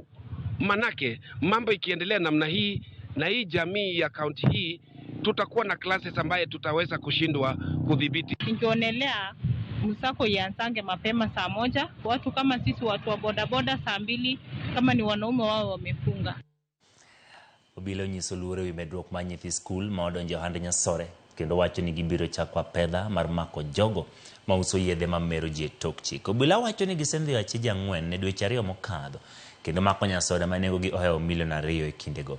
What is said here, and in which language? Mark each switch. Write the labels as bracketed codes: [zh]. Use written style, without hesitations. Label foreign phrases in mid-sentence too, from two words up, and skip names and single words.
[sw] Manake mambo ikiendelea namna hii na hii jamii ya county hii, tutakuwa na classes ambaye tutaweza kushindwa kudhibiti. Ningeonelea msako ianzange mapema saa 1, watu kama sisi watu wa bodaboda saa 2, kama ni wanaume wao wamefunga. [luo] Obila nyiso luore wi medruok ma nyithi skul ma odonjo ohand Nyasore, kendo wacho ni gibiro chako pedha mar mako jogo ma uso yedhe ma mero ji e tok chik. Obila wacho ni gisendhiyo achije 4 ne dweche 2 mokadho, kendo mako Nyasore ma nengogi ohewo $2 million e kindego.